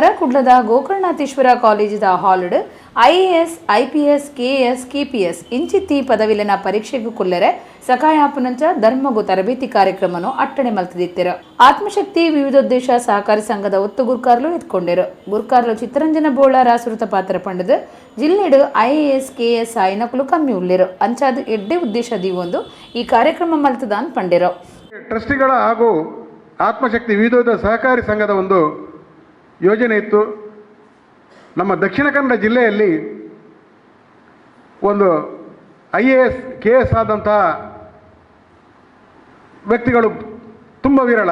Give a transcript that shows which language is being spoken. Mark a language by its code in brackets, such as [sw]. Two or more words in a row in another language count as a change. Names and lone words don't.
[tcy] ಕುಡ್ಲದ ಗೋಕರ್ಣನಾಥೇಶ್ವರ ಕಾಲೇಜಿದ ಹಾಲ್ಡ್ ಐಎಎಸ್ ಐಪಿಎಸ್ ಕೆಎಸ್ ಕೆಪಿಎಸ್ ಇಂಚಿತ್ತಿ ಪದವಿಲಿನ ಪರೀಕ್ಷೆಗೂ ಕುಲ್ಲರೆ ಸಕಾಯಾಪನಂಚ ಧರ್ಮಗು ತರಬೇತಿ ಕಾರ್ಯಕ್ರಮನು ಅಟ್ಟಣೆ ಮಲ್ತದಿತ್ತಿರು ಆತ್ಮಶಕ್ತಿ ವಿವಿಧೋದ್ದೇಶ ಸಹಕಾರಿ ಸಂಘದ ಒತ್ತು ಗುರ್ಕಾರ್ಲು ಎತ್ಕೊಂಡಿರು ಗುರ್ಕಾರ್ಲು ಚಿತ್ತರಂಜನ ಬೋಳ ರಾಸುರುತ ಪಾತ್ರ ಪಂಡದು ಜಿಲ್ಲೆಡು ಐಎಎಸ್ ಕೆಎಸ್ ಆಯ್ನಕಲು ಕಮ್ಮಿ ಉಳ್ಳಿರು ಅಂಚಾದ ಎಡ್ಡೆ ಉದ್ದೇಶ ದೀವೊಂದು ಈ ಕಾರ್ಯಕ್ರಮ ಮಲ್ತದಾನ್ ಪಂಡಿರು [kn] ಟ್ರಸ್ಟಿಗಳ ಹಾಗೂ ಆತ್ಮಶಕ್ತಿ ವಿವಿಧ ಸಹಕಾರಿ ಸಂಘದ ಒಂದು ಯೋಜನೆ ಇತ್ತು. ನಮ್ಮ ದಕ್ಷಿಣ ಕನ್ನಡ ಜಿಲ್ಲೆಯಲ್ಲಿ ಒಂದು IAS KS ಆದಂತಹ ವ್ಯಕ್ತಿಗಳು ತುಂಬ ವಿರಳ.